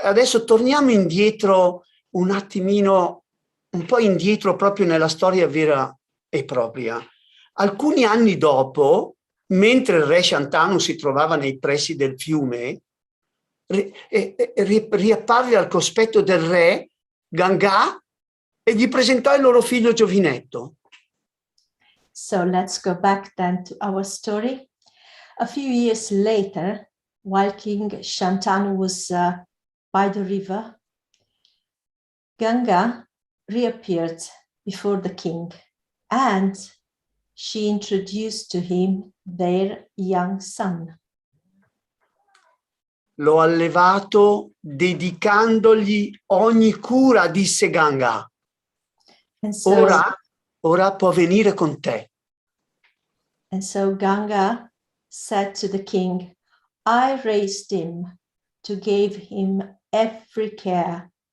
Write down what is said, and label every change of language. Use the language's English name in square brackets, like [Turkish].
[Italian] Adesso torniamo indietro un attimino, un po' indietro proprio nella storia vera e propria. Alcuni anni dopo, mentre il re Shantanu si trovava nei pressi del fiume, riapparve al cospetto del re Ganga e gli presentò il loro figlio giovinetto. [English] So let's go back then to our story. A few years later, while King Shantanu was by the river, Ganga reappeared before the king, and she introduced to him their young son. [Italian] L'ho allevato dedicandogli ogni cura, disse Ganga. [English] And so, [Italian] ora può venire con te. [English] And so Ganga said to the king, I raised him to give him every care.